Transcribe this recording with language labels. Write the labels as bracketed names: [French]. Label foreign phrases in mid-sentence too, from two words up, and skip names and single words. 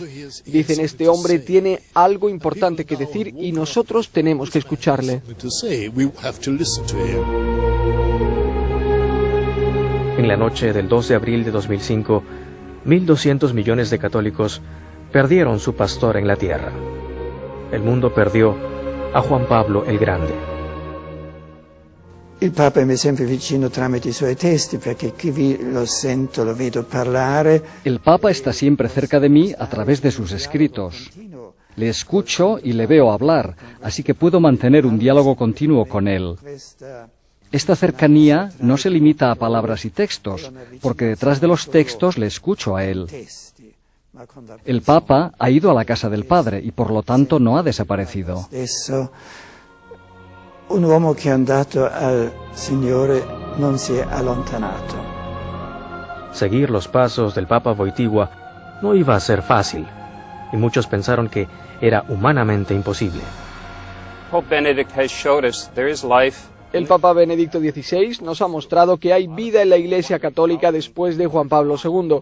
[Spanish] Dicen, este hombre tiene algo importante que decir y nosotros tenemos que escucharle. En la noche del 2 de abril de 2005, 1.200 millones de católicos perdieron su pastor en la tierra. El mundo perdió a Juan Pablo el Grande. [Italian] Il Papa mi è sempre vicino tramite I suoi testi, perché qui lo sento, lo vedo parlare. [Spanish] El Papa está siempre cerca de mí a través de sus escritos. Le escucho y le veo hablar, así que puedo mantener un diálogo continuo con él. Esta cercanía no se limita a palabras y textos, porque detrás de los textos le escucho a él. El Papa ha ido a la casa del Padre y por lo tanto no ha desaparecido. [Italian] Un uomo che è andato al Signore non si è allontanato. [Spanish] Seguir los pasos del Papa Wojtyła no iba a ser fácil, y muchos pensaron que era humanamente imposible. El Papa Benedicto XVI nos ha mostrado que hay vida en la Iglesia Católica después de Juan Pablo II.